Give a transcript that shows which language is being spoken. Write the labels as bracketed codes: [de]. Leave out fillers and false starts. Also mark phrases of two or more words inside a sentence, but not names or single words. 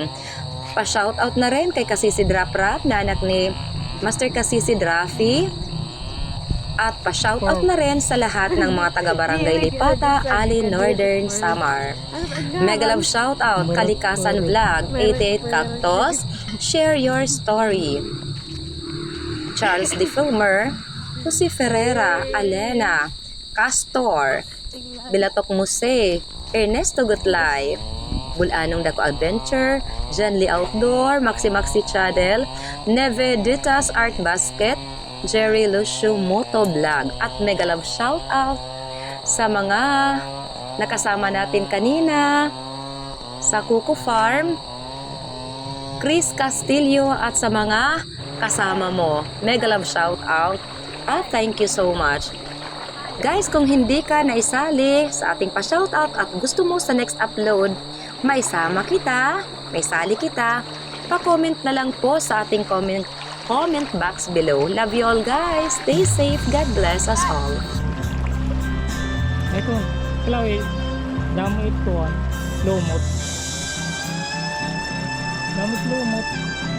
[tl] Pa-shoutout na rin kay Kasisi Drap Rap na anak ni Master Kasisi Drafi. At pa-shoutout na rin sa lahat ng mga taga-barangay Lipata, Ali, Northern Samar. [en] Mega love shoutout, Kalikasan Vlog, 88 Cactus, Share Your Story, Charles De Filmer, Jose Ferreira, Alena, Castor, Bilatok Muse, Ernesto Gutlay, Bulanong Dako Adventure, Janly Outdoor, Maxi Chadel, Neve Ditas Art Basket, [tl] Jerry Lucio Moto Vlog, at [en] mega love shoutout [tl] sa mga nakasama natin kanina sa Kuko Farm, Chris Castillo, at sa mga kasama mo. [en] Mega love shoutout at thank you so much. [tl] Guys, kung hindi ka naisali sa ating pa-shoutout at gusto mo sa [en] next upload, [tl] maisama kita, maisali kita, pa-comment na lang po sa ating [en] comment box below. Love you all guys. Stay safe. God bless us all. [war] Ito, Chloe, damo ito lumot. Damot lumot.